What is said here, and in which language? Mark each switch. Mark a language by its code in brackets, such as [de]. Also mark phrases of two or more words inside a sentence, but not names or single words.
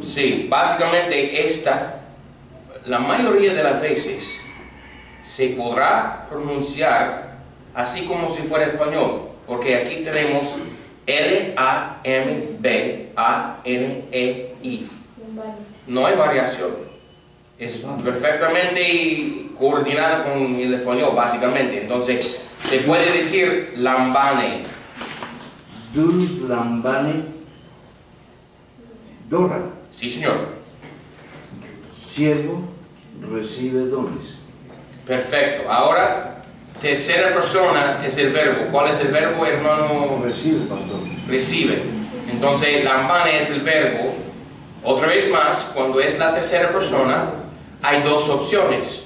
[es] Sí, básicamente la mayoría de las veces se podrá pronunciar así como si fuera español, porque aquí tenemos L-A-M-B-A-N-E-I. No hay variación. Es perfectamente coordinada con el español, básicamente. Entonces, se puede decir lambane. [el] Δοῦλος λαμβάνει δῶρα. [es] Sí, señor. Siervo recibe dones. Perfecto. Ahora, tercera persona es el verbo. ¿Cuál es el verbo, hermano? Recibe, pastor. Recibe. Entonces, lambane es el verbo. Otra vez más, cuando es la tercera persona, hay dos opciones.